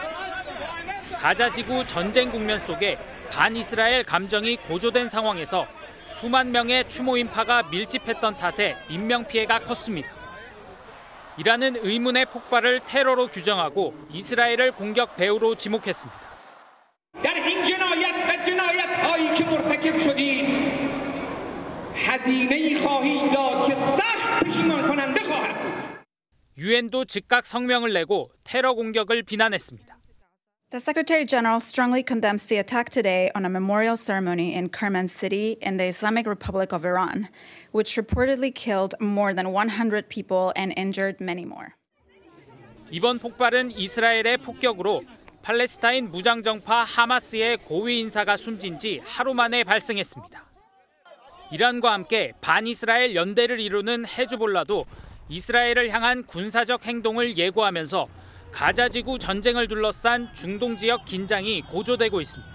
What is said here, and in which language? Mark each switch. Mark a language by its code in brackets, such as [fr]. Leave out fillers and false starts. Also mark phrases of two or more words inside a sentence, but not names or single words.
[ko] 가자지구 전쟁 국면 속에 반이스라엘 감정이 고조된 상황에서 수만 명의 추모 인파가 밀집했던 탓에 인명피해가 컸습니다. 이란은 의문의 폭발을 테러로 규정하고 이스라엘을 공격 배후로 지목했습니다. [fa] در این جنایت و جنایت‌هایی که مرتکب شدید هزینه‌ای خواهید داد که سخت پشیمان کننده خواهد بود. [ko] 유엔도 즉각 성명을 내고 테러 공격을 비난했습니다. [en] The Secretary General strongly condemns the attack today on a memorial ceremony in Kerman City in the Islamic Republic of Iran, which reportedly killed more than 100 people and injured many more. [ko] 이번 폭발은 이스라엘의 폭격으로 팔레스타인 무장정파 하마스의 고위 인사가 숨진 지 하루 만에 발생했습니다. 이란과 함께 반이스라엘 연대를 이루는 헤즈볼라도 이스라엘을 향한 군사적 행동을 예고하면서 가자지구 전쟁을 둘러싼 중동 지역 긴장이 고조되고 있습니다.